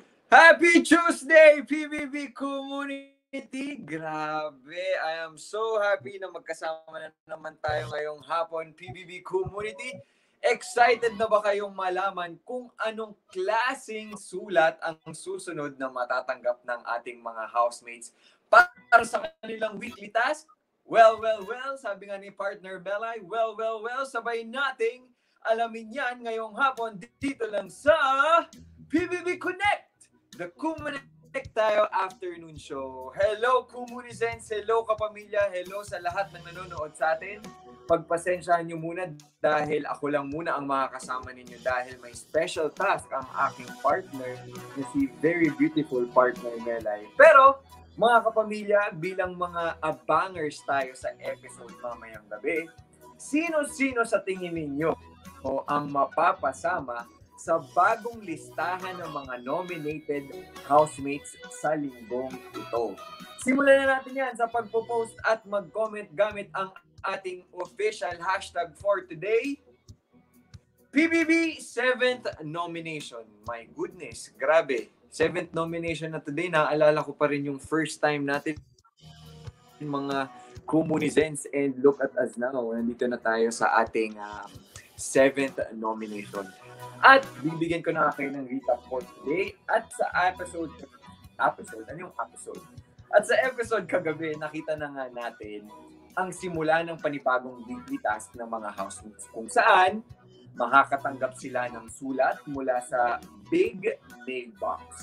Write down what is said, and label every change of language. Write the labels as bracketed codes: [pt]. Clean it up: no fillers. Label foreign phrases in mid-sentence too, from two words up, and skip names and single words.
[en] Happy Tuesday, PBB community! [tl] Grabe, [en] I am so happy [tl] na magkasama na naman tayo ngayong hapon, PBB community. Excited na ba kayong malaman kung anong klaseng sulat ang susunod na matatanggap ng ating mga housemates para sa kanilang [en] weekly task? [tl] Well, sabi nga ni partner Belay, well, sabay nating alamin yan ngayong hapon dito lang sa PBB Connect! The Kumonek tayo [en] afternoon show. [tl] Hello Kumunizens, hello kapamilya, hello sa lahat ng nanonood sa atin. Pagpasensyahan nyo muna dahil ako lang muna ang makakasama ninyo dahil may special task ang aking partner na si [en] very beautiful partner [tl] Melay. Pero mga kapamilya, bilang mga abangers tayo sa episode mamayang gabi, sino-sino sa tingin ninyo o ang mapapasama sa bagong listahan ng mga [en] nominated housemates [tl] sa linggong ito? Simulan na natin yan sa pagpo-post at mag-comment gamit ang ating [en] official hashtag for today, [tl] PBB 7th nomination. [en] My goodness, grabe. 7th nomination na today. [tl] Naalala ko pa rin yung [en] first time [tl] natin mga Kumunizens, [en] and look at us now. [tl] Nandito na tayo sa ating 7th nomination. At bibigyan ko na kayo ng [en] recap for today. [tl] At sa episode? Ano yung episode? At sa episode kagabi, nakita na nga natin ang simula ng panibagong [en] weekly task [tl] ng mga housemates kung saan makakatanggap sila ng sulat mula sa Big Mail Box.